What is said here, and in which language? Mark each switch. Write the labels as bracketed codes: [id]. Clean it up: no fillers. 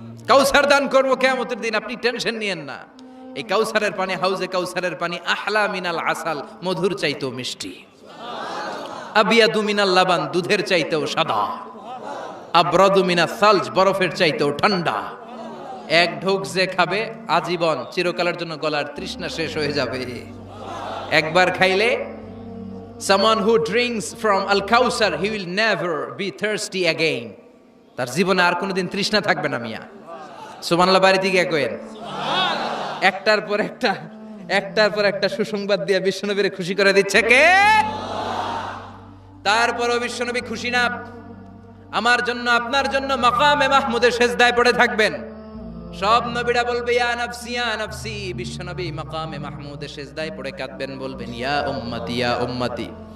[bn] কাউসার দান করব কিয়ামতের দিন, আপনি টেনশন নিয়েন না। এই কাউসারের পানি, হাউজে কাউসারের পানি [ar] আহলা মিনাল আসাল, [bn] মধুর চাইতেও মিষ্টি। [ar] আবিয়াদু মিনাল লাবান, [bn] দুধের চাইতেও সাদা। [ar] আবরাদু মিনাস সালজ, [bn] বরফের চাইতেও ঠান্ডা। এক ঢোক যে খাবে আজীবন, চিরকালের জন্য গলার তৃষ্ণা শেষ হয়ে যাবে। একবার খাইলে [en] someone who drinks from al kausar, he will never be thirsty again, [bn] তার জীবনে আর কোনোদিন তৃষ্ণা থাকবে না। মিয়া সুবহানাল্লাহ বাড়িতে গিয়ে কইেন। একটার পর একটা সুসংবাদ দিয়ে বিশ্বনবীরে খুশি করে দিচ্ছে কে? তারপরও বিশ্বনবী খুশি না। আমার জন্য, আপনার জন্য মাকামে মাহমুদের সেজদায় পড়ে থাকবেন। সব নবীরা বলবে [ar] ইয়া নাফসি ইয়া নাফসি, [bn] বিশ্বনবী মাকামে মাহমুদের সেজদায় পড়ে কাঁদবেন, বলবেন [ar] ইয়া উম্মতি ইয়া উম্মতি।